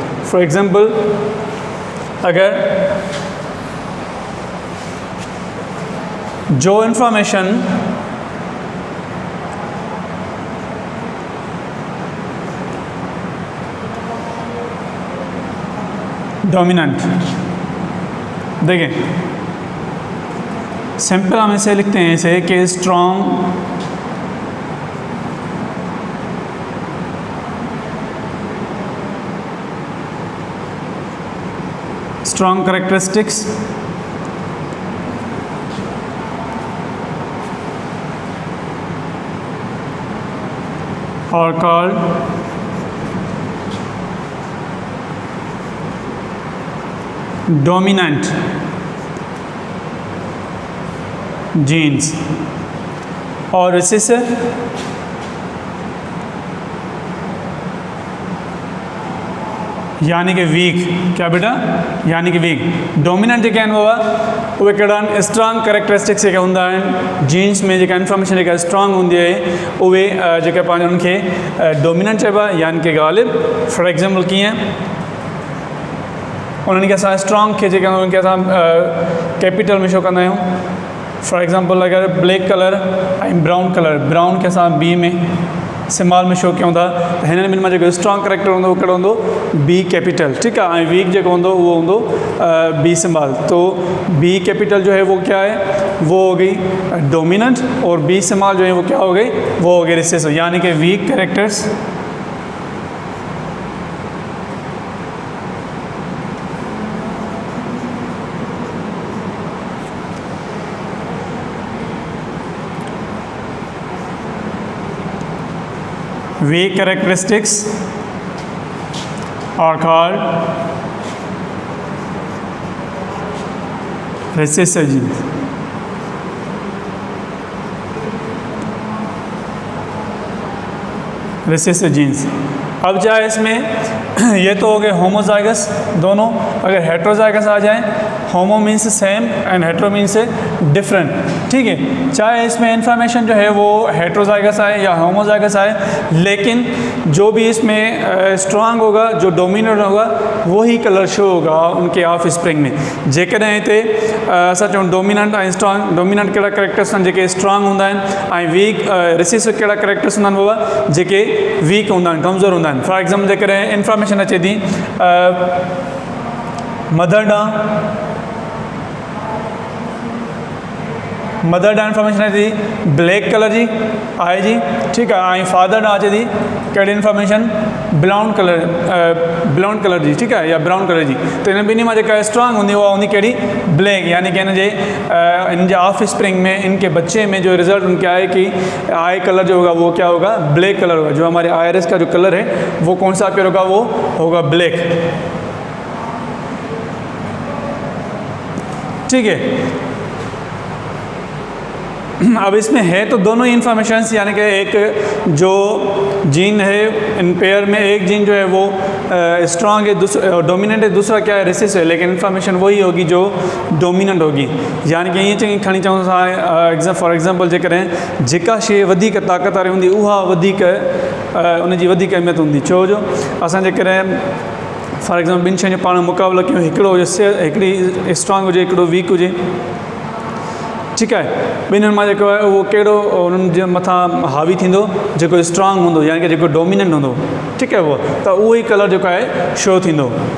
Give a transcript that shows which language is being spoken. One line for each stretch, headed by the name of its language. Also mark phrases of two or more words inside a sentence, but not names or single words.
English: for example
Hindi: अगर जो
English: information dominant,
Hindi: देखें सिंपल हम इसे लिखते हैं इसे कि
English: strong characteristics are called dominant
Hindi: genes, और recessive यानी कि वीक। क्या बेटा? यानी कि वीक। डोमिनेंट जो हुआ वो एक
English: strong characteristics
Hindi: होंगे जीन्स में, जो
English: information strong
Hindi: होंगी है जो उनके डोमिनेंट चइबा, यानी कि गालिब।
English: for example
Hindi: किए उन्होंने
Sindhi: असां स्ट्रांग के कैपिटल में शो कंदा आहियूं।
English: for example
Sindhi: अगर
English: black colour
Sindhi: ऐं
English: brown colour,
Sindhi: ब्राउन के असां बी में स्मॉल में शो कयूं था, तो हिन ॿिनि में जो
English: strong character
Sindhi: होंगे वो कहिड़ो होंदो?
English: B capital,
Hindi: ठीक है।
Sindhi: वीक जो होंदो वो होंदो
English: B small.
Hindi: तो
English: B capital
Hindi: जो है वो क्या है, वो हो गई डोमिनेंट, और बी स्मॉल जो है वो क्या हो गई, वो हो गई रिसेसिव, यानी कि
English: weak characters weak characteristics are called recessive genes। recessive genes।
Hindi: अब चाहे इसमें ये तो हो गए होमोजाइगस दोनों, अगर हेट्रोजाइगस आ जाए
English: homo means same and hetero means different,
Hindi: ठीक है। चाहे इसमें इंफॉर्मेशन जो है वो हेट्रोजाइगस आए या होमोजाइगस आए, लेकिन जो भी इसमें स्ट्रॉन्ग होगा, जो डोमिनेंट होगा, वही कलर शो होगा उनके
English: off spring
Hindi: में।
Sindhi: जेकॾहिं हिते असां चऊं डोमिनेंट ऐं स्ट्रॉन्ग, डोमिनेंट कहिड़ा कैरेक्टर्स आहिनि जेके स्ट्रॉन्ग हूंदा आहिनि, ऐं
English: weak recessive
Sindhi: कहिड़ा कैरेक्टर्स हूंदा आहिनि बाबा जेके वीक हूंदा आहिनि, कमज़ोर हूंदा आहिनि।
English: for example
Sindhi: जेकॾहिं इंफॉर्मेशन अचे थी मदर ॾांहुं इंफॉर्मेशन अचे थी
English: black colour
Sindhi: जी आहे जी, ठीकु आहे, ऐं फादर ॾांहुं अचे थी कहिड़ी इंफॉर्मेशन
English: brown colour
Sindhi: जी, ठीकु आहे, या
English: brown colour
Sindhi: जी। त इन ॿिन्ही मां जेका स्ट्रॉन्ग हूंदी उहा हूंदी कहिड़ी
Hindi: ब्लैक, यानी कि इनजे
English: off spring
Hindi: में इनके बच्चे में जो रिजल्ट उनके आए कि
English: eye colour
Hindi: जो होगा वो क्या होगा,
English: black colour
Hindi: होगा। जो हमारे आयरस का जो कलर है वो कौन सा पेयर होगा, वो होगा ब्लैक, ठीक है। अब इसमें है तो दोनों ही इंफॉर्मेशंस, यानी कि एक जो जीन है इन पेयर में एक जीन जो है वो स्ट्रॉन्ग है, दूसरा डोमिनेंट है, दूसरा क्या है रिसेसिव है, लेकिन इंफॉर्मेशन वही होगी जो डोमिनेंट होगी।
Sindhi: यानी कि ईअं खणी चऊं असां
English: for example
Sindhi: जेकॾहिं जेका शइ वधीक ताक़त वारी हूंदी उहा वधीक उनजी वधीक अहमियत हूंदी। छो जो असां जेकॾहिं
English: for example
Sindhi: ॿिनि शयुनि जो पाण मुक़ाबिलो कयूं, हिकिड़ो हिकिड़ी स्ट्रॉन्ग हुजे, हिकिड़ो वीक हुजे, ठीकु आहे, ॿिन्हिनि मां जेको आहे उहो कहिड़ो उन्हनि जे मथां हावी थींदो, जेको स्ट्रॉन्ग हूंदो, यानी कि जेको डोमिनेंट हूंदो, ठीकु आहे, उहो त उहो ई कलर जेको आहे शो थींदो।